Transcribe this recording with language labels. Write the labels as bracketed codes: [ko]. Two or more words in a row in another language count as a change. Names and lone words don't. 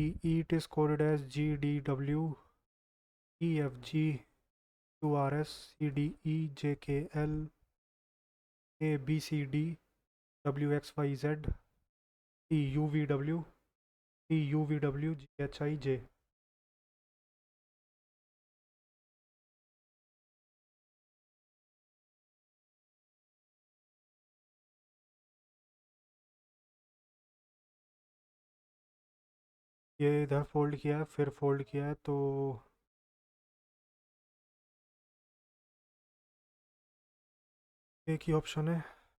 [en] EAT is coded as GDW EFG QRS CDE JKL ABCD WXYZ TUVW GHIJ. [hi] ये इधर फोल्ड किया है फिर फोल्ड किया है तो एक ही ऑप्शन है।